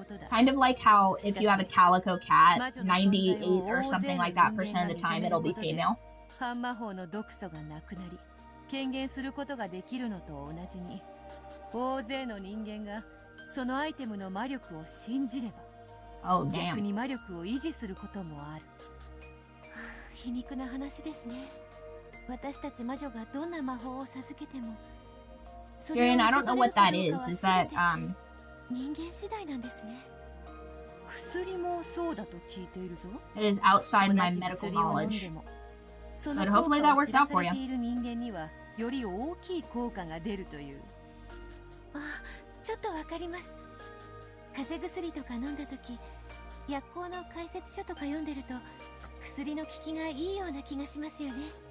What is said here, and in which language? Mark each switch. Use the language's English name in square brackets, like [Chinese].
[English] Kind of like how if you have a calico cat, 98 or something like that % of the time it'll be female. [Japanese] 反魔法の毒素がなくなり権限することができるのと同じに大勢の人間がそのアイテムの魔力を信じれば逆に魔力を維持することもある。皮肉な話ですね。私たち魔女がどんな魔法を授けても [English] Jurian, I don't know what that is. Is that [Japanese] 人間次第なんですね。薬もそうだと聞いているぞ。 [English] It is outside my medical knowledge. But hopefully that works out for you. [Japanese] 人間にはより大きい効果が出るという。あ、ちょっとわかります。風邪薬とか飲んだ時、薬効の解説書とか読んでると薬の効きがいいような気がしますよね。